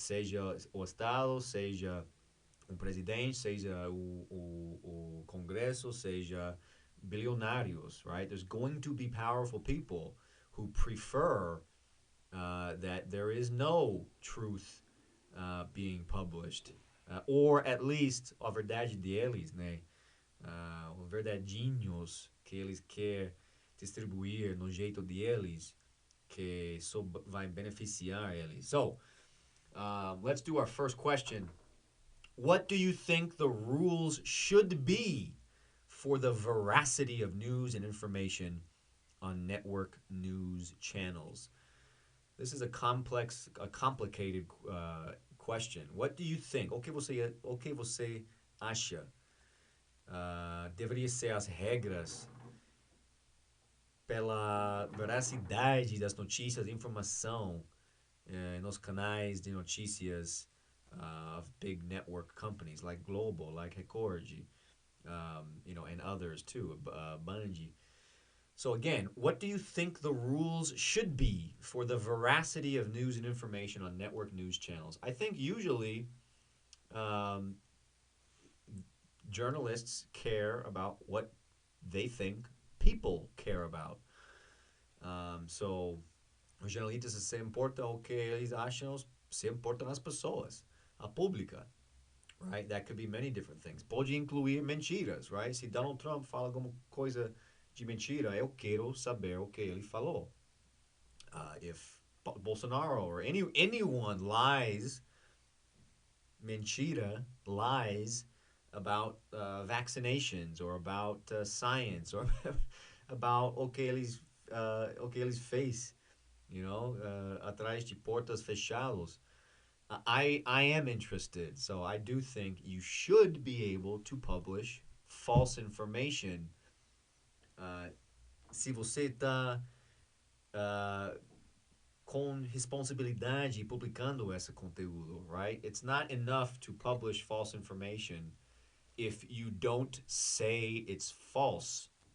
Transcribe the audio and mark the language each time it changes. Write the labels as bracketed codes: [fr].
[pt] Seja o Estado, seja um presidente, seja o Congresso, seja bilionários, right? [en] There's going to be powerful people who prefer that there is no truth being published, or at least [pt] a verdade deles, né? Os verdadinhos que eles querem distribuir no jeito deles, que só vai beneficiar eles. [en] So, let's do our first question. What do you think the rules should be for the veracity of news and information on network news channels? This is a complicated question. What do you think? [pt] O que você acha? Deveria ser as regras pela veracidade das notícias e informação nos canais de notícias [en] of big network companies like Global, like Record, and others too, [pt] Bungie. [en] So again, what do you think the rules should be for the veracity of news and information on network news channels? I think usually um, journalists care about what they think people care about. [pt] So os jornalistas se importam o que eles acham, se importam as pessoas, a pública, right? [en] That could be many different things. [pt] Pode incluir mentiras, right? Se Donald Trump fala alguma coisa de mentira, eu quero saber o que ele falou. [en] If Bolsonaro or anyone lies, mentira, lies about vaccinations or about science or about [pt] o que eles fez, atrás de portas fechadas. [en] I am interested, so I do think you should be able to publish false information. [pt] Se você está com responsabilidade publicando esse conteúdo, right? [en] It's not enough to publish false information if you don't say it's false.